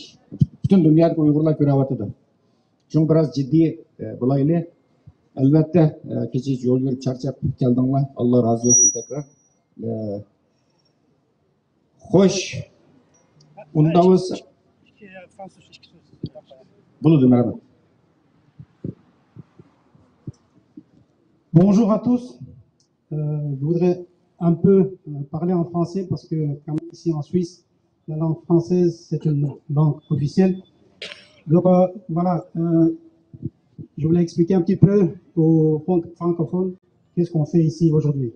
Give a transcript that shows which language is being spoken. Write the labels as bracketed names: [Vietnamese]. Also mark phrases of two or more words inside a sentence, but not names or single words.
[Uzbek] Butun dunyoda Uyg'urlar ko'ryapti. Shunga biroz jiddiy bo'laylik. Albatta, kecha yo'l yurib charchab keldinglar. Alloh rozi bo'lsin tekrar. Xo'sh. Unda bo'lsa bo'ladi, merhaba. [French] Bonjour à tous. Je voudrais un peu parler en français parce que comme ici en Suisse, la langue française c'est une langue officielle. Donc voilà, je voulais expliquer un petit peu aux francophones qu'est-ce qu'on fait ici aujourd'hui.